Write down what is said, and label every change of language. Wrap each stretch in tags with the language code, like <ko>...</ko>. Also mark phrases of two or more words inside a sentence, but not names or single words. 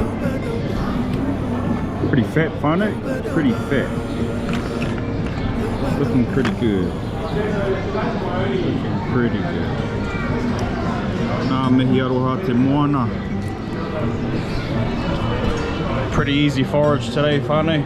<en>Pretty fat, find it? Pretty fat. Looking pretty good. Looking pretty good.</en> <mi>Nā mihi aroha te moana.</mi> <en>Pretty easy forage today, whānau.</en>